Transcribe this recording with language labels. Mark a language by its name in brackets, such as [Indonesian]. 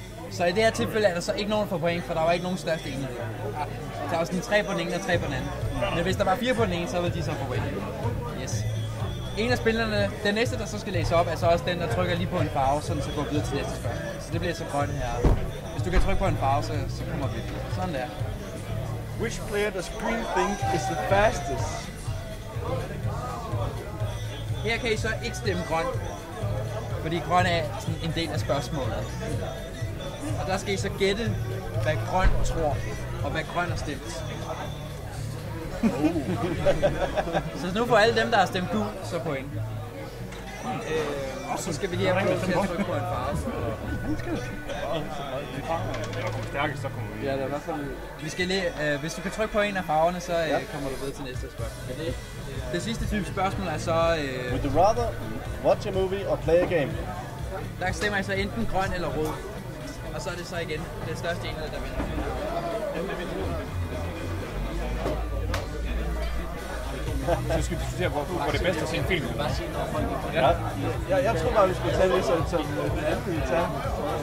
[Danish] Så i det her tilfælde er der så ikke nogen, der får point, for der var ikke nogen største enhed. Der var sådan 3 på den ene og 3 på den anden. Men hvis der var 4 på den ene, så ville de så få point. Yes. En af spillerne, den næste, der så skal læse op, er så også den, der trykker lige på en farve, sådan så går videre til næste spørgsmål. Så det bliver så grønt her. Hvis du kan trykke på en farve, så kommer vi. Sådan der. [English] Which player does green think is the fastest? [Danish] Her kan I så ikke stemme grøn, fordi grøn er sådan en del af spørgsmålet. Og der skal I så gætte, hvad grøn tror, og hvad grøn har stemt. Så nu får alle dem, der har stemt gul, så point. Og så skal vi lige have lov til at trykke på en farve. Ja, det er i hvert fald... Vi skal lige, hvis du kan trykke på en af farverne, så kommer du videre til næste spørgsmål. Det sidste type spørgsmål er så... [English] Would you rather watch a movie or play a game? [Danish] Der stemmer I så enten grøn eller rød. Og så er det så igen den største enhed, der vinder. Så skal vi diskutere, hvor det er bedst at se en film. Ja. Jeg tror bare, vi skulle tage det som den anden, vi tager.